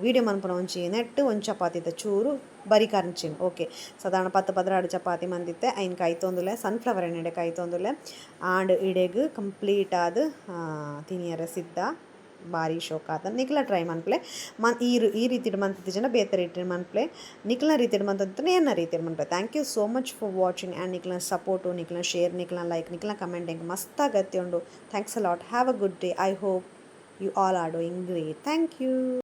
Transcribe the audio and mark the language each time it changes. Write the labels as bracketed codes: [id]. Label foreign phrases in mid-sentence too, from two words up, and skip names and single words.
[tcy] ವೀಡಿಯೋ ಮನ್ಪುನ ಒಂಚಿ ನೆಟ್ಟು ಒಂದು ಚಪಾತಿದ ಚೂರು ಬರಿ ಕರ್ಚಿನ್ ಓಕೆ ಸಾಧಾರಣ 10-12 ಚಪಾತಿ ಮಂದಿತ್ತೆ ಐನ್ ಕೈ ತೊಂದುಲ್ಲೆ ಸನ್ಫ್ಲವರ್ ಎಣ್ಣೆ ಕೈ ತೊಂದುಲ್ಲೆ ಆಂಡ್ ಇಡೆಗ್ ಕಂಪ್ಲೀಟ್ ಆದ ತಿನಿಯರ ಸಿದ್ಧ ಭಾರಿ ಶೋಕ ಆತ ನಿಕ್ಲ ಟ್ರೈ ಮನ್ಪ್ಲೆ ಈ ರೀತಿ ಮಂತಿದ್ದ ಜನ ಬೇರೆ ರೀತಿ ಮನ್ಪ್ಲೆ ನಿಕ್ಲ ರೀತಿ ಮಂತಂತ ಏನ ರೀತಿ ಮನ್ಪ್ಲೆ [en] thank you so much for watching and [tcy] ನಿಕ್ಲ ಸಪೋರ್ಟು ನಿಕ್ಲ ಶೇರ್ ನಿಕ್ಲ ಲೈಕ್ ನಿಕ್ಲ ಕಮೆಂಟಿಂಗ್ ಮಸ್ತ್ ಅಗತ್ಯ ಉಂಡು [en] thanks a lot have a good day I hope you all are doing great thank you